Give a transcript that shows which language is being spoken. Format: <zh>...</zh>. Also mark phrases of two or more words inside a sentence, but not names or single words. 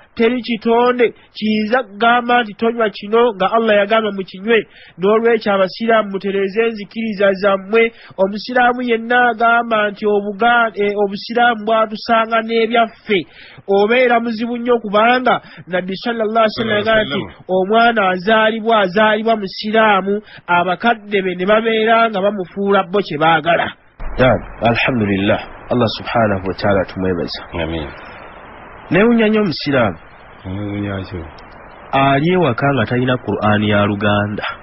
<lg>Teri kitonde kiyinza kugamba nti tonywa kino nga Allah yagamba mukinywe. N'olwekyo abasiraamu mutereze enzikiriza zammwe. Omusiraamu yenna agamba nti obusiraamu bwatusanga n'ebyaffe obeera muzibu nnyo kubanga nabbi</lg> <ar>صلى الله عليه وسلم</ar> <lg>yagamba nti omwana azaalibwa musiraamu abakadde be ne babeera nga bamufuula bo kye baagala. Alhamdulillah,</lg> <ar>الله سبحانه وتعالى</ar> <lg>tumwebaza. Amin. Newunya nnyo omusiraamu ali ewaka nga talina Qur'ani ya Luganda.</lg>